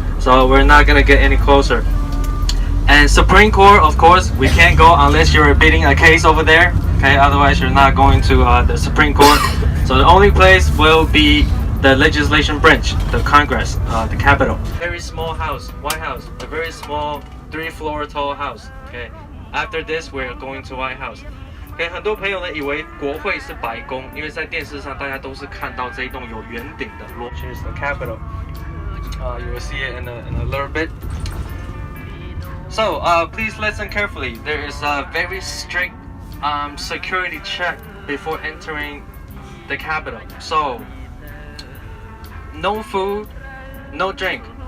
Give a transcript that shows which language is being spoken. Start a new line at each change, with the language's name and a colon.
English: So we're not gonna get any closer. And Supreme Court, of course, we can't go unless you're beating a case over there. Okay, otherwise you're not going to the Supreme Court. So the only place will be the legislation branch, the Congress, the Capitol. Very small house, White House, a very small 3-floor tall house. Okay, after this we're going to White House.
Chinese: Okay, 很多朋友呢以为国会是白宫，因为在电视上大家都是看到这一栋有圆顶的。
English: Here's the Capitol. You will see it in a little bit. So please listen carefully. There is a very strict security check before entering the Capitol. So no food, no drink.